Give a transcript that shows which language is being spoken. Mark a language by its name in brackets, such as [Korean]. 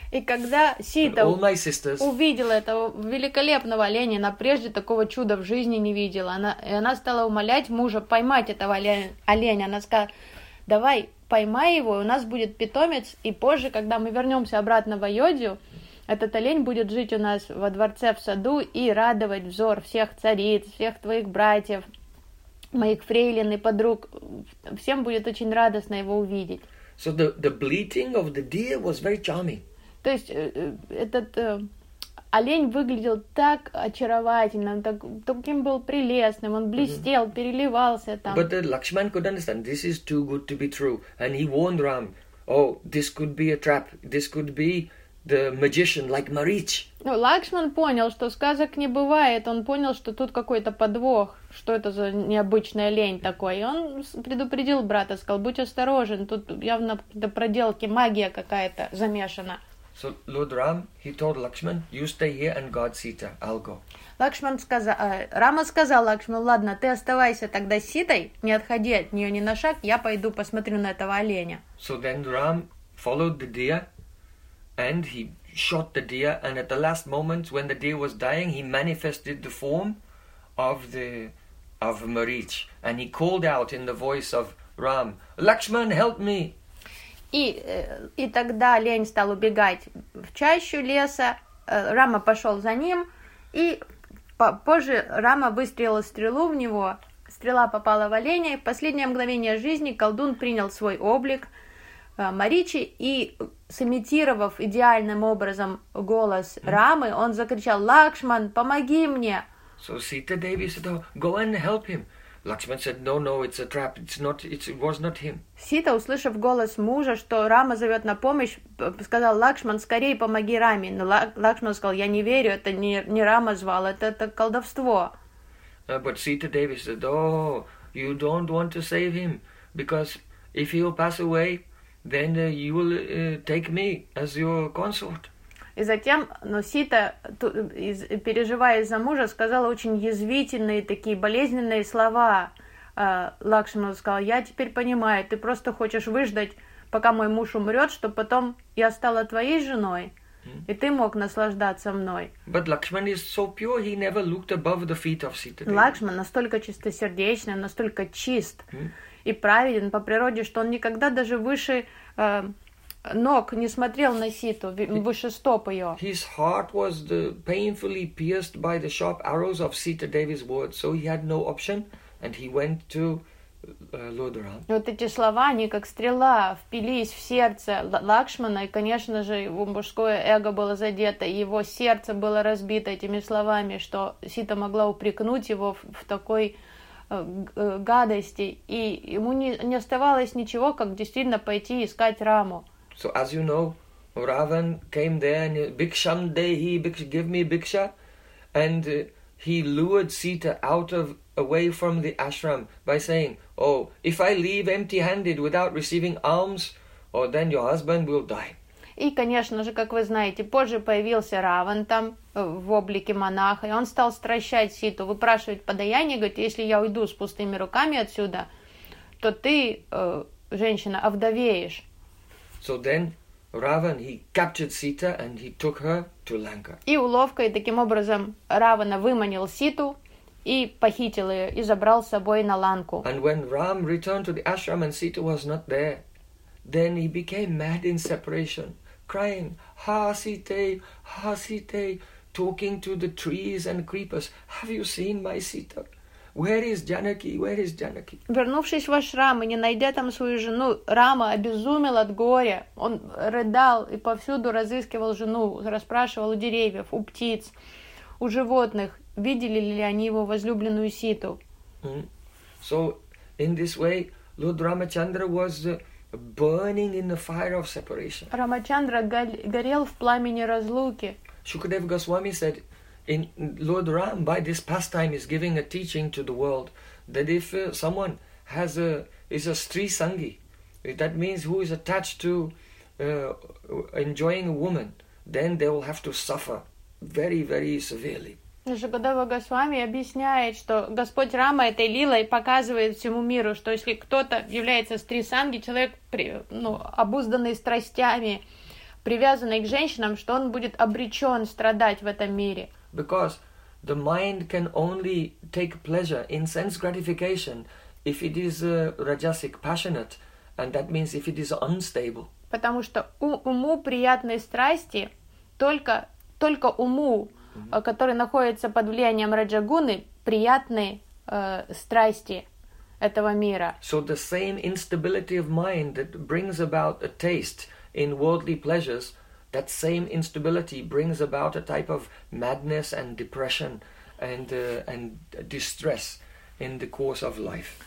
[Russian] И когда Сита увидела этого великолепного оленя, она прежде такого чуда в жизни не видела, она стала умолять мужа поймать этого оленя, она сказала, давай, поймай его, у нас будет питомец, и позже, когда мы вернемся обратно в Айодию, этот олень будет жить у нас во дворце в саду и радовать взор всех цариц, всех твоих братьев, моих фрейлин и подруг. Всем будет очень радостно его увидеть. [English] So the bleating of the deer was very charming. [Russian] То есть этот олень выглядел так очаровательно, таким был прелестным, он блестел, переливался там. [English] But Lakshman could understand, this is too good to be true. And he warned Ram, oh, this could be a trap, this could be the magician like Marich. [Russian] Ну, Лакшман понял, что сказок не бывает, он понял, что тут какой-то подвох, что это за необычный олень такой. И он предупредил брата, сказал, будь осторожен, тут явно до проделки магия какая-то замешана. [English] So Lord Ram, he told Lakshman, you stay here and guard Sita. I'll go. [Russian] Рама сказал Лакшману, ладно, ты оставайся тогда с Ситой, не отходи от нее ни на шаг, я пойду посмотрю на этого оленя. [English] So then Ram followed the deer, and he shot the deer, and at the last moment, when the deer was dying, he manifested the form of Marich, and he called out in the voice of Ram, Lakshman, help me! [Russian] И тогда олень стал убегать в чащу леса, Рама пошел за ним, и позже Рама выстрелила стрелу в него, стрела попала в оленя, и в последнее мгновение жизни колдун принял свой облик Маричи, и сымитировав идеальным образом голос Рамы, он закричал, «Лакшман, помоги мне!» [English] So Sita Devi said, go and help him. Lakshman said, no, it's a trap, it was not him. [Russian] Сита, услышав голос мужа, что Рама зовет на помощь, сказал, Лакшман, скорее помоги Раме. Но Лакшман сказал, я не верю, это не Рама звал, это колдовство. [English] But Sita Devi said, you don't want to save him, because if he will pass away, then you will take me as your consort. [Russian] И затем, Сита, переживая за мужа, сказала очень язвительные такие болезненные слова. Лакшману сказал, я теперь понимаю, ты просто хочешь выждать, пока мой муж умрет, чтобы потом я стала твоей женой, и ты мог наслаждаться мной. [English] But Lakshman is so pure, he never looked above the feet of Sita. [Russian] Лакшман настолько чистосердечный, настолько чист и праведен по природе, что он никогда даже выше ног не смотрел на Ситу, выше стоп ее. [English] His heart was painfully pierced by the sharp arrows of Sita Devi's words, so he had no option, and he went to Lord Ram. [Russian] Вот эти слова, они как стрела впились в сердце Лакшмана, и, конечно же, его мужское эго было задето, и его сердце было разбито этими словами, что Сита могла упрекнуть его в такой гадости, и ему не оставалось ничего, как действительно пойти искать Раму. [English] So as you know, Ravan came there and [Sanskrit] Biksham Dehi, [English] Biksha, give me Biksha, and he lured Sita out of away from the ashram by saying, "Oh, if I leave empty-handed without receiving alms, or then your husband will die." [Russian] И, конечно же, как вы знаете, позже появился Раван там в облике монаха, и он стал стращать Ситу, выпрашивать подаяние, говорит, если я уйду с пустыми руками отсюда, то ты, женщина, овдовеешь. [English] So then Ravan, he captured Sita and he took her to Lanka. [Russian] И уловкой таким образом Равана выманил Ситу и похитил ее, и забрал с собой на Ланку. [English] And when Ram returned to the ashram and Sita was not there, then he became mad in separation, crying, "Ha Sita, Ha Sita," talking to the trees and creepers, "Have you seen my Sita? Where is Janaki? Where is Janaki?" [Russian] Вернувшись в ашрам и не найдя там свою жену, Рама обезумел от горя. Он рыдал и повсюду разыскивал жену, расспрашивал у деревьев, у птиц, у животных, видели ли они его возлюбленную Ситу. Mm-hmm. [English] So, in this way, Lord Ramachandra was burning in the fire of separation. [Russian] Рамачандра горел в пламени разлуки. [English] Shukadeva Goswami said, in Lord Ram, by this pastime, is giving a teaching to the world that if someone has a is a stri sangi, that means who is attached to enjoying a woman, then they will have to suffer very, very severely. [Russian] Шукадева Госвами объясняет, что Господь Рама этой лилой показывает всему миру, что если кто-то является стрисанги, человек, ну, обузданный страстями, привязанный к женщинам, что он будет обречен страдать в этом мире. [English] Because the mind can only take pleasure in sense gratification if it is rajasic passionate, and that means if it is unstable. [Russian] Потому что уму приятные страсти только уму, mm-hmm. который находится под влиянием раджагуны, приятные страсти этого мира. [English] So the same instability of mind that brings about a taste in worldly pleasures, that same instability brings about a type of madness and depression and distress in the course of life.